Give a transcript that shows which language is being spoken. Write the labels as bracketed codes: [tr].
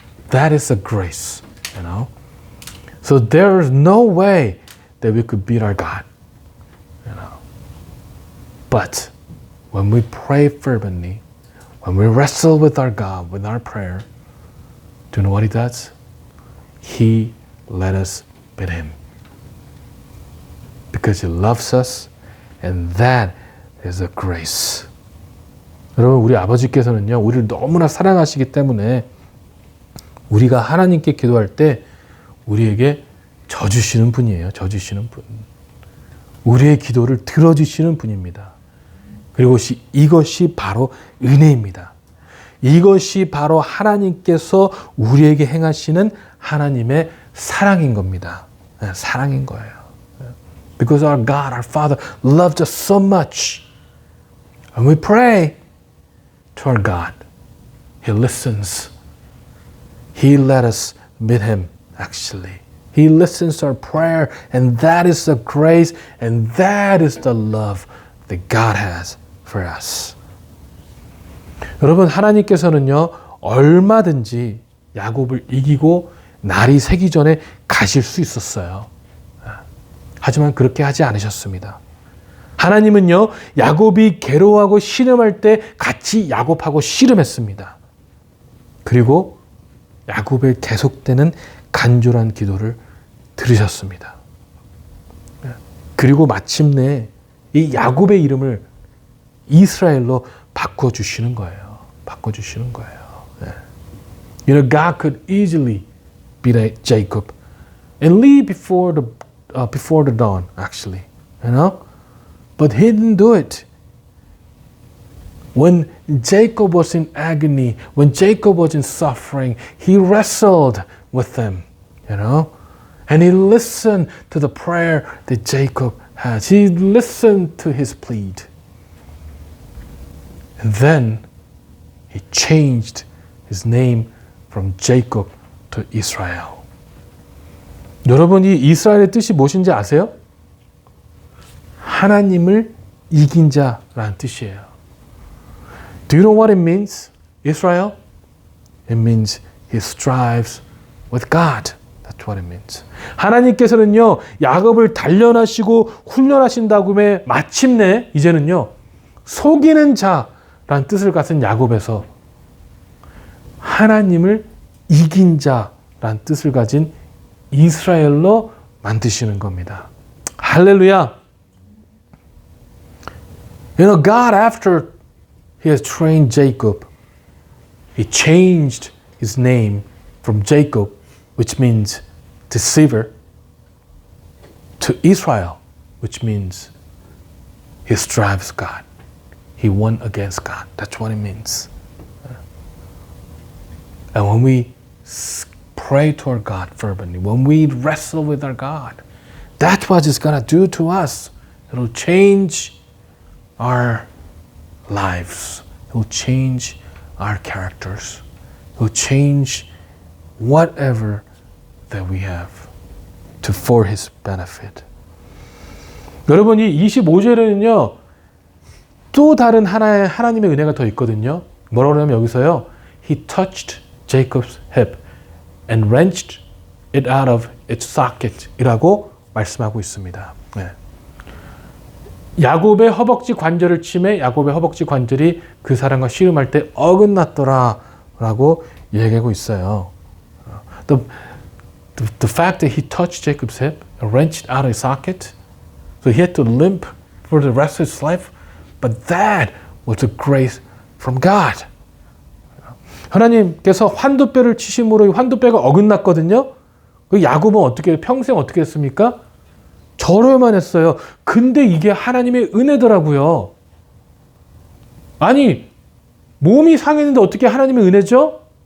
[en] That is a grace, So there's no way that we could beat our God, But when we pray fervently, when we wrestle with our God, with our prayer, do you know what He does? He let us beat Him. Because He loves us, and that is a grace. [ko] 여러분, 우리 아버지께서는요, 우리를 너무나 사랑하시기 때문에 우리가 하나님께 기도할 때 우리에게 져주시는 분이에요. 져주시는 분. 우리의 기도를 들어주시는 분입니다. 그리고 이것이 바로 은혜입니다. 이것이 바로 하나님께서 우리에게 행하시는 하나님의 사랑인 겁니다. 사랑인 거예요. [en] Because our God, our Father, loves us so much. When we pray to our God, He listens. He let us meet Him, actually. He listens to our prayer, and that is the grace, and that is the love that God has for us. [ko] 여러분, 하나님께서는요, 얼마든지 야곱을 이기고 날이 새기 전에 가실 수 있었어요. 하지만 그렇게 하지 않으셨습니다. 하나님은요, 야곱이 괴로워하고 씨름할 때 같이 야곱하고 씨름했습니다. 그리고 야곱의 계속되는 간절한 기도를 들으셨습니다. 그리고 마침내 이 야곱의 이름을 이스라엘로 바꿔주시는 거예요. 바꿔주시는 거예요. [en] God could easily beat Jacob and leave before the dawn, actually, But He didn't do it. When Jacob was in agony, when Jacob was in suffering, He wrestled with them, And He listened to the prayer that Jacob has. He listened to his plead. And then He changed his name from Jacob to Israel. [ko] 여러분이 이스라엘의 뜻이 무엇인지 아세요? 하나님을 이긴 자라는 뜻이에요. [en] Do you know what it means, Israel? It means he strives with God. That's what it means. [ko] 하나님께서는요, 야곱을 단련하시고 훈련하신 다음에 마침내 이제는요, 속이는 자라는 뜻을 가진 야곱에서 하나님을 이긴 자라는 뜻을 가진 이스라엘로 만드시는 겁니다. 할렐루야! [en] You know, God, after He has trained Jacob, He changed his name from Jacob, which means deceiver, to Israel, which means he strives God. He won against God. That's what it means. And when we pray to our God fervently, when we wrestle with our God, that's what it's going to do to us. It'll change our lives. It will change our characters. It will change whatever that we have for His benefit. [ko] 여러분, 이 25절에는요, 또 다른 하나님의 은혜가 더 있거든요. 뭐라고 하냐면 여기서요, [en] He touched Jacob's hip and wrenched it out of its socket [ko] 이라고 말씀하고 있습니다. 네. 야곱의 허벅지 관절을 침해 야곱의 허벅지 관절이 그 사람과 씨름할 때 어긋났더라 라고 얘기하고 있어요. [en] The fact that he touched Jacob's hip and wrenched out his socket, so he had to limp for the rest of his life, but that was a grace from God. [ko] 하나님께서 환도뼈를 치심으로 환도뼈가 어긋났거든요. 그 야곱은 어떻게 평생 어떻게 했습니까? 절여만 했어요. 근데 이게 하나님의 은혜더라고요. 아니, 몸이 상했는데 어떻게 하나님의 은혜죠?